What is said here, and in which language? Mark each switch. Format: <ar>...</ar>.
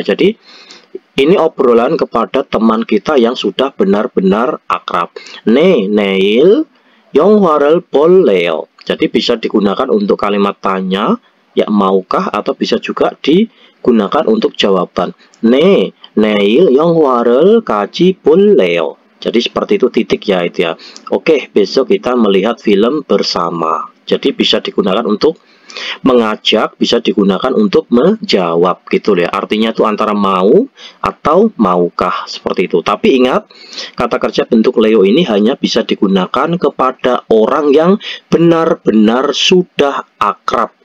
<id>Jadi ini obrolan kepada teman kita yang sudah benar-benar akrab.</id> <ko>내일 영화를 볼래요.</ko> <id>Jadi bisa digunakan untuk kalimat tanya, ya maukah, atau bisa juga digunakan untuk jawaban.</id> <ko>내일 영화를 같이 볼래요.</ko> <id>Jadi seperti itu titik ya itu ya. Oke, besok kita melihat film bersama. Jadi bisa digunakan untuk mengajak, bisa digunakan untuk menjawab gitu ya. Artinya itu antara mau atau maukah seperti itu. Tapi ingat, kata kerja bentuk leo ini hanya bisa digunakan kepada orang yang benar-benar sudah akrab.</id>